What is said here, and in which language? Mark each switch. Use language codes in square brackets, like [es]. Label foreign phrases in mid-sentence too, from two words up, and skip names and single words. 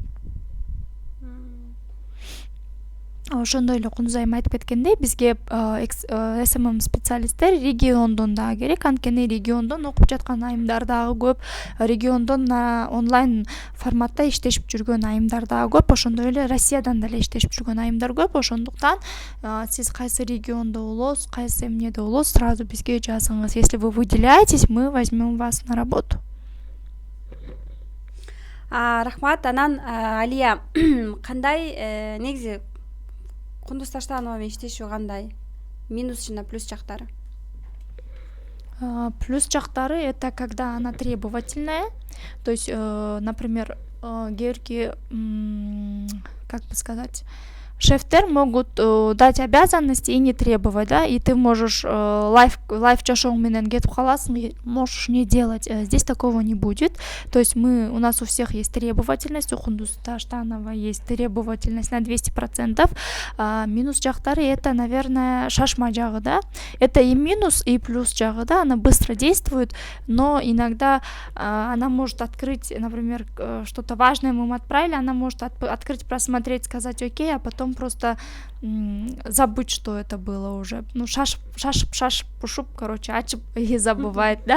[ky] Ошондой эле Кундузай айым айтып кеткендей, бизге СММ специалисттер региондон да керек, анткени региондон окуп жаткан айымдар дагы көп, региондон онлайн форматта иштешип жүргөн айымдар дагы көп, ошондой эле Россиядан деле иштешип жүргөн айымдар көп. Ошондуктан сиз кайсы региондо болосуз, кайсы эмнеде болосуз, сразу бизге жазыңыз. [ru] Если вы выделяетесь, мы возьмем вас на работу. [ky] Рахмат. Анан Алия, кандай негизи Кундуз Таштанова менен иштешүү кандай? Минус жана плюс жактары? Плюс жактары [ru] это когда она требовательная, то есть, например, герки, как бы сказать, шефтер могут дать обязанности и не требовать, да, и ты можешь [ky] лайф жашооң менен кетип каласың, [ru] можешь не делать. Здесь такого не будет. То есть у нас у всех есть требовательность, у Кундуз Таштанова есть требовательность на 200%. [ky] Минус жактары [ru] это, наверное, [ky] шашма жагы, да. [ru] Это и минус, и [ky] плюс жагы, [ru] да. Она быстро действует, но иногда она может открыть, например, что-то важное мы им отправили, она может открыть, просмотреть, сказать окей, а потом просто забыть, что это было уже. Ну, шаш, пушуп, короче, ачып и забывает, да.